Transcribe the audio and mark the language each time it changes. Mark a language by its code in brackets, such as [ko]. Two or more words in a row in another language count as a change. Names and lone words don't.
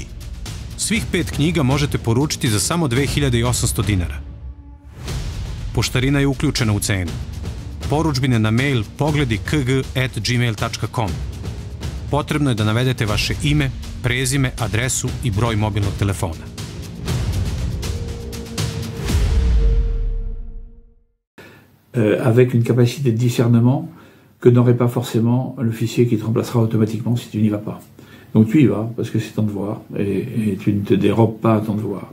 [sr] Svih 5 knjiga možete poručiti za samo 2800 dinara. Poštarina je uključena u cenu. Poručbine na mail pogledikg@gmail.com. Potrebno je da navedete vaše ime, prezime, adresu i broj mobilnog telefona. [fr] Avec une capacité de discernement que n'aurait pas forcément l'officier qui te remplacera automatiquement si tu n'y vas pas. Donc tu y vas, parce que c'est ton devoir, et tu ne te dérobes pas à ton devoir.